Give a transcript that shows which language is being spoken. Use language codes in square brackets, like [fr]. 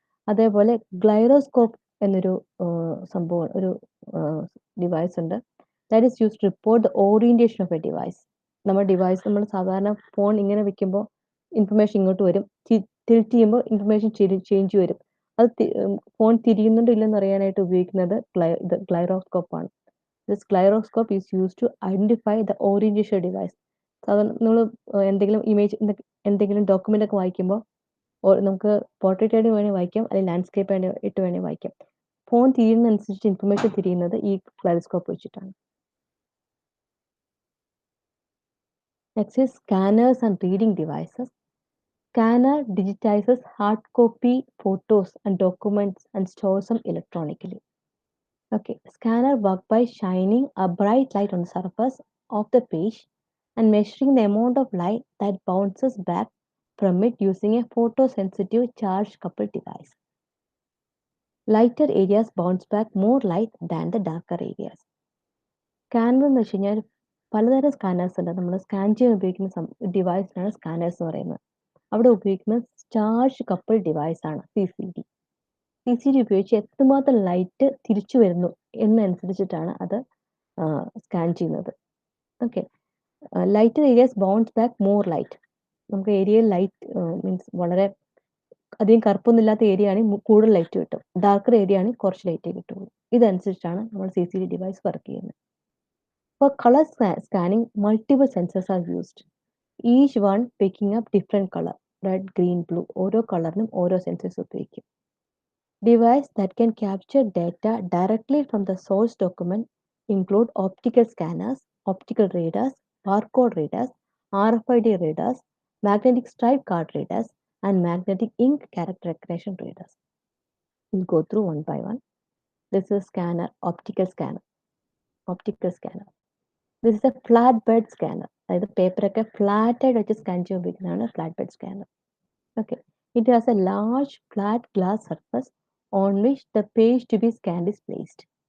[ml] അതേപോലെ ഗ്ലൈറോസ്കോപ്പ് എന്നൊരു സംഭവം, ഒരു ഡിവൈസ് ഉണ്ട്. [en] That is use to report the orientation of a device. [ml] നമ്മുടെ ഡിവൈസ്, നമ്മൾ സാധാരണ ഫോൺ ഇങ്ങനെ വെക്കുമ്പോൾ ഇൻഫർമേഷൻ ഇങ്ങോട്ട് വരും, ടിൽറ്റ് ചെയ്യുമ്പോൾ ഇൻഫർമേഷൻ ചേഞ്ച് വരും. അത് ഫോൺ തിരിയുന്നുണ്ടോ ഇല്ലെന്ന് അറിയാനായിട്ട് ഉപയോഗിക്കുന്നത് ഗ്ലൈറോസ്കോപ്പ് ആണ്. [en] This gyroscope is used to identify the orientation device. [ml] സാധാരണ നമ്മൾ എന്തെങ്കിലും ഇമേജ്, എന്തെങ്കിലും ഡോക്യുമെന്റ് ഒക്കെ വായിക്കുമ്പോൾ നമുക്ക് പോർട്രേറ്റ് ആയിട്ട് വേണേൽ വായിക്കാം, അല്ലെങ്കിൽ ലാൻഡ്സ്കേപ്പ് ആയിട്ട് വേണേൽ വായിക്കാം. ഫോൺ തിരിയുന്നതനുസരിച്ച് ഇൻഫർമേഷൻ തിരിയുന്നത് ഈ ഗ്ലൈറോസ്കോപ്പ് വെച്ചിട്ടാണ്. [en] Next is scanners and reading devices. Scanner digitizes hard copy photos and documents and stores them electronically. Okay, scanner work by shining a bright light on the surface of the page and measuring the amount of light that bounces back from it using a photosensitive charge coupled device. Lighter areas bounce back more light than the darker areas. [ml] Scanner എന്ന് വെച്ച് കഴിഞ്ഞാൽ പലതരം scanners ഉണ്ട്. നമ്മൾ scan ചെയ്യാൻ ഉപയോഗിക്കുന്ന ഡിവൈസിനാണ് scanners എന്ന് പറയുന്നത്. അവിടെ ഉപയോഗിക്കുന്ന ചാർജ് കപ്പിൾ ഡിവൈസ് ആണ് CCD. CCD ഉപയോഗിച്ച് എത്രമാത്രം ലൈറ്റ് തിരിച്ചു വരുന്നു എന്നനുസരിച്ചിട്ടാണ് അത് സ്കാൻ ചെയ്യുന്നത്. Okay, [en] Lighter areas bounce back more light. [ml] നമുക്ക് ഏരിയയിൽ ലൈറ്റ് മീൻസ് വളരെ അധികം കറുപ്പൊന്നുമില്ലാത്ത ഏരിയ ആണെങ്കിൽ കൂടുതൽ ലൈറ്റ് കിട്ടും, ഡാർക്കർ ഏരിയ ആണെങ്കിൽ കുറച്ച് ലൈറ്റേ കിട്ടുള്ളൂ. ഇതനുസരിച്ചാണ് നമ്മൾ CCD ഡിവൈസ് വർക്ക് ചെയ്യുന്നത്. [en] For colour scanning multiple sensors are used, each one picking up different colour, red, green, blue. [ml] ഓരോ കളറിനും ഓരോ സെൻസേഴ്സ് ഉപയോഗിക്കും. [en] Devices that can capture data directly from the source document include optical scanners, optical readers, barcode readers, RFID readers, magnetic stripe card readers, and magnetic ink character recognition readers. We'll go through one by one. This is scanner, optical scanner. Optical scanner. This is a flatbed scanner. [ml] അതായത് പേപ്പറൊക്കെ flat ആയിട്ട് വെച്ച് scan ചെയ്യാൻ ഉപയോഗിക്കുന്നതാണ് flatbed scanner. [en] Okay. It has a large flat glass surface on which the page to be scanned is placed.